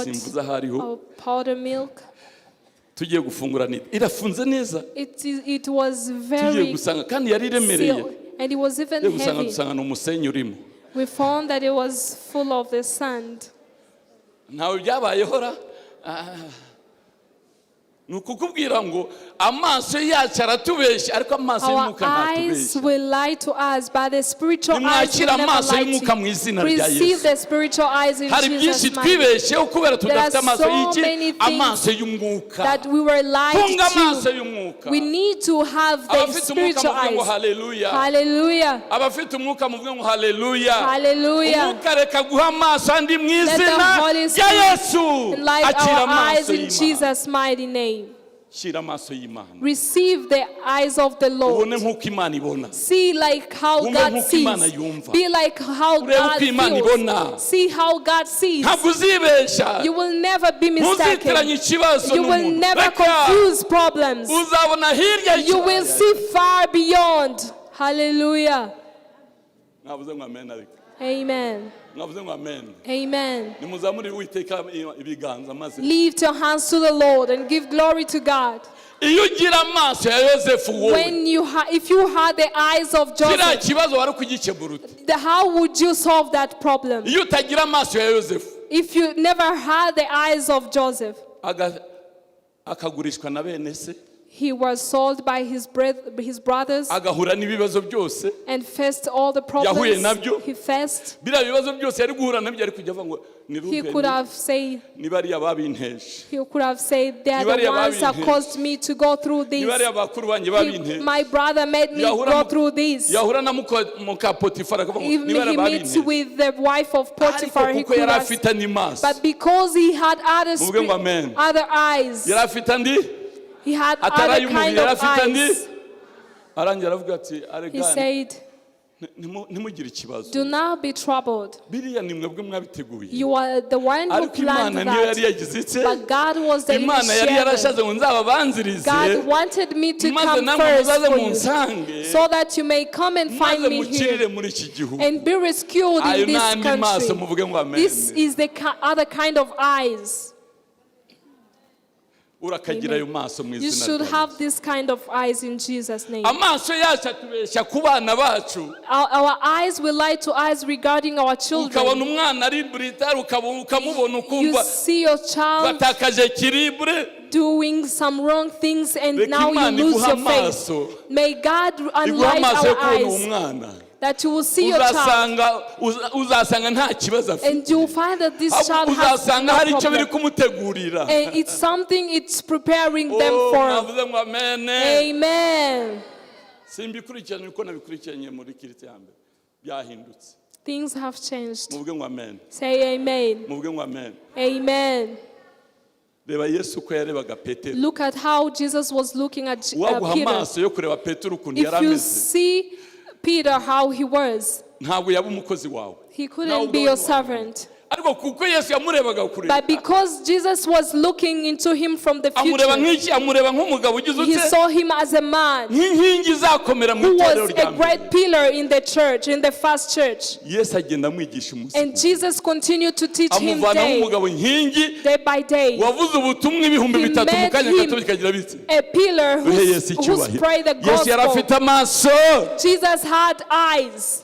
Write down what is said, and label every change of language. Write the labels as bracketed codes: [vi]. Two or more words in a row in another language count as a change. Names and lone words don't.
[rw] simvuze aho ariho [en] a powder milk. [rw] tugiye gufungura nido irafunze neza [en] It was [rw] tugiye [en] very [rw] gusanga kandi yari iremereye [en] sealed, and it was even [rw] tugiye gusanga [en] heavy. [rw] dusanga ni umusenyi urimo [en] We found that it was full of the sand. [rw] ntawe byabayeho ra ni ukukubwira ngo amaso yacu aratubeshya ariko amaso [en] Our [rw] y'umwuka [en] eyes [rw] ntatubeshya. [en] will lie to us, but the spiritual eyes will [rw] Nimwakira [en] never [rw] amaso [en] lie [rw] y'umwuka mu [en] to [rw] izina [en] you. [rw] rya [en] Receive [rw] Yesu. [en] the spiritual eyes in [rw] Hari byinshi [en] Jesus' mighty name. [rw] twibeshyeho kubera tudafite [en] There are [rw] amaso [en] so [rw] y'iki [en] many things [rw] amaso y'umwuka. [en] That we were lied [rw] Funga amaso [en] to. [rw] y'umwuka. [en] We need to have the [rw] Abafite umwuka [en] spiritual [rw] muvuge ngo [en] eyes. [rw] haleluya. [en] Hallelujah. [rw] Abafite umwuka muvuge ngo haleluya. [en] Hallelujah. [rw] Umwuka reka guha amaso andi mu [en] Let the [rw] izina [en] Holy [rw] rya [en] Spirit [rw] Yesu. [en] enlighten [rw] Akira [en] our eyes [rw] amaso [en] in [rw] y'Imana. [en] Jesus' mighty name. [rw] Shira amaso y'Imana. [en] Receive the eyes of the Lord. [rw] Ubone nk'uko Imana ibona. [en] See like how [rw] Wumve [en] God [rw] nk'uko Imana [en] sees. [rw] yumva. [en] Be like how [rw] Urebe [en] God [rw] uko Imana ibona. [en] feels. See how God sees. [rw] Ntabwo uzibeshya. [en] You will never be [rw] Ntuzitiranye [en] mistaken. [rw] ikibazo [en] You will [rw] n'umuntu. [en] never [rw] Reka. [en] confuse problems. [rw] Uzabona hirya [en] You will see far beyond. Hallelujah. [rw] Navuze ngo amen ariko. Amen. Navuze ngo amen. Amen. Nimuzamurire Uwiteka ibiganza maze. [en] Lift your hands to the Lord and give glory to God. [rw] Iyo ugira amaso ya Yosefu wowe. [en] If you had the eyes of [rw] Kiriya [en] Joseph, [rw] kibazo wari kugikemura ute? [en] how would you solve that problem? [rw] Iyo utagira amaso ya Yosefu [en] If you never had the eyes of Joseph, [rw] akagurishwa na bene se [en] he was sold by his brothers [rw] agahura n'ibibazo byose [en] and faced all the [rw] Yahuye [en] problems [rw] nabyo. [en] he faced. [rw] biriya bibazo byose yari guhura nabyo ari kujya avuga ngo ni [en] He could [rw] Rubeni [en] have said, [rw] ni bariya babinteje [en] they are the [rw] Nibariya [en] ones that [rw] babinteje. [en] caused me to go through [rw] ni [en] this. [rw] bariya bakuru banjye babinteje [en] My brother made me go through this. [rw] yahura na muka Potifara akavuga ngo [en] If [rw] ni bariya [en] he meets [rw] babinteje [en] with the wife of Potiphar, he [rw] ariko kuko [en] could [rw] yari [en] have, [rw] afite andi maso [en] but because he had [rw] muvuge ngo amen [en] other eyes, [rw] yari afite andi [en] he had [rw] atari [en] other kind [rw] ay'umubiri yari [en] of [rw] afite andi [en] eyes. [rw] arangira aravuga ati [en] He [rw] aregane [en] said, [rw] ntimugire ikibazo [en] do not be troubled. [rw] biriya ni mwebwe mwabiteguye [en] You are the one who [rw] ariko [en] planned [rw] Imana niyo yari [en] that. [rw] yagize ite [en] But God was the [rw] Imana yari [en] initiator. [rw] yarashaze ngo nzababanzirize [en] God wanted me to [rw] maze [en] come [rw] namwe [en] first [rw] muzaze [en] for you, [rw] munsange [en] so that you may come and find [rw] maze [en] me [rw] mukirire [en] here [rw] muri iki gihugu [en] and be rescued [rw] ayo [en] in this [rw] n'andi maso [en] country. [rw] muvuge ngo amen [en] This is the other kind of eyes. [rw] urakagira ayo maso mu [en] You [rw] izina [en] should [rw] rya [en] have [rw] Yesu. [en] this kind of eyes in Jesus' name. [rw] Amaso yacu atubeshya ku bana bacu, [en] Our eyes will lie to eyes regarding our [rw] ukabona [en] children. [rw] umwana ari brutal, ukamubona [en] You [rw] ukumva [en] see your child [rw] batakaje ekilibre. [en] doing some wrong things and [rw] Reka [en] now you [rw] Imana [en] lose [rw] iguhe [en] your faith. [rw] amaso, [en] May God [rw] iguhe [en] enlighten [rw] amaso yo [en] our [rw] kubona uwo [en] eyes [rw] mwana, [en] that you will see your child [rw] uzasanga nta kibazo afite, [en] and you will find that this child has [rw] uzasanga [en] no [rw] hari icyo biri [en] problem. [rw] kumutegurira. [en] And it's something it's preparing them Oh, for. [rw] navuze ngo amen. Amen. Simbikurikiranye uko nabikurikiranye muri kirite ya mbere, byahindutse. [en] Things have changed. [rw] Muvuge ngo amen. [en] Say amen. [rw] Muvuge ngo amen. Amen. Reba Yesu uko yarebaga Petero. [en] Look at how Jesus was looking at [rw] Waguha [en] Peter. [rw] amaso yo kureba Petero ukuntu yari [en] If you [rw] ameze, [en] see Peter how he was, [rw] ntabwo yaba umukozi wawe. [en] he couldn't be your servant. [rw] Ariko kuko Yesu yamurebaga kure, [en] But because Jesus was looking into him from the [rw] amureba [en] future, [rw] nk'iki, amureba nk'umugabo ugize [en] he [rw] ute, [en] saw him as a man [rw] nk'inkingi izakomera mu [en] who [rw] itorero [en] was [rw] rya [en] a [rw] mbere. [en] great pillar in the church, in the first church. [rw] Yesu agenda amwigisha umunsi, [en] And Jesus continued to teach him [rw] amuvana [en] day [rw] nk'umugabo inkingi [en] by day. [rw] wavuze ubutumwa ibihumbi [en] He [rw] bitatu mu [en] made [rw] kanya [en] him [rw] gato bikagira biti. [en] A pillar [rw] Duhe [en] who [rw] Yesu icyubahiro. [en] spread the [rw] Yesu yari afite [en] gospel. [rw] amaso. [en] Jesus had eyes.